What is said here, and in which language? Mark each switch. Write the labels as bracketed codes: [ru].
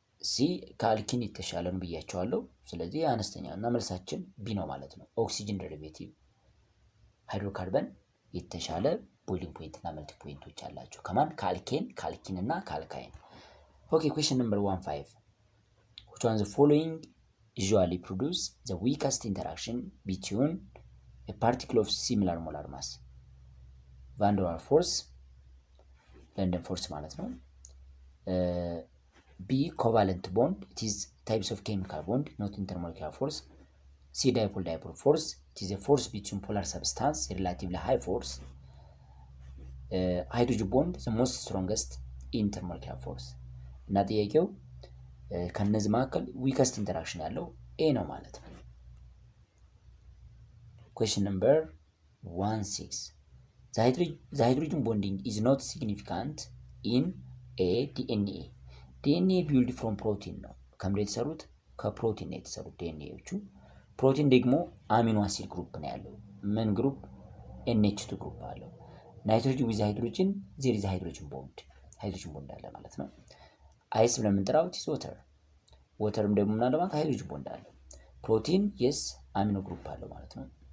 [am] ሲ ከአልኪን የተሻለ ነው ብያቸዋለሁ። ስለዚህ አነስተኛ እና መልሳችን ቢ ነው ማለት ነው። ኦክሲጅን ደሪቬቲቭ ሃይድሮካርበን የተሻለ ቦይሊንግ ፖይንት እና መልቲ ፖይንቶች አላቸው ከማን ከአልኬን ከአልኪን እና ከአልካይን። ኦኬ ኩዌስችን ነምበር 1-5 [en] which one the following usually produce the weakest interaction between a particle of similar molar mass van der Waals force London force ማለት ነው። B covalent bond it is types of chemical bond not intermolecular force. C dipole force it is a force between polar substance relatively high force. Hydrogen bond the most strongest intermolecular force [am] እና ጥያቄው ከነዚህ መካከል ዊከስት ኢንተራክሽን ያለው ኤ ነው ማለት ነው። [en] question number 1-6 the hydrogen bonding is not significant in a DNA. DNA build from protein [am] ነው። ከምንድን የተሰሩት ከፕሮቲን ነው የተሰሩት ዲኤንኤዎቹ። ፕሮቲን ደግሞ አሚኖ አሲድ ግሩፕ ነው ያለው። ምን ግሩፕ NH2 ግሩፕ አለው። ናይትሮጅን ዊዝ ሃይድሮጅን ዜር ኢዝ ሃይድሮጅን ቦንድ አለ ማለት ነው። አይስ ብለን የምንጠራው ኢዝ ወተር። ወተርም ደግሞ ምን አለ ማለት ሃይድሮጅን ቦንድ አለ። ፕሮቲን የስ አሚኖ ግሩፕ አለው ማለት ነው።